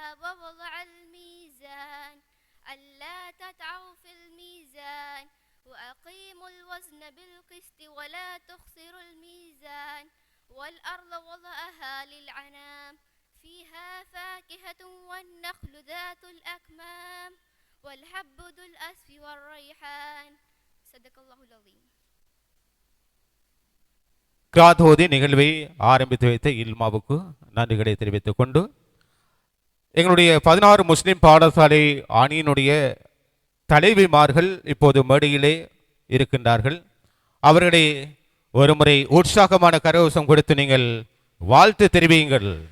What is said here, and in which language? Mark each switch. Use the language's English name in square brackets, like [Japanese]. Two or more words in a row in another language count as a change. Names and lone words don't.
[Arabic] ووضع الميزان ألا تطغوا في الميزان وأقيموا الوزن بالقسط ولا تخسروا الميزان والأرض وضعها للعنام فيها فاكهة والنخل ذات الأكمام والحب ذو الأسف والريحان صدق الله العظيم. [Tamil] கிராத்தோதி நிகழ்வை ஆரம்பித்து வைத்த இல்மாவுக்கு நன்றிகளை தெரிவித்துக் கொண்டு எங்களுடைய 16 முஸ்லிம் பாடசாலை அணியினுடைய தலைவிமார்கள் இப்போது மேடையிலே இருக்கின்றார்கள். அவர்களை ஒருமுறை உற்சாகமான கரகோஷம் கொடுத்து நீங்கள் வாழ்த்து தெரிவியுங்கள்.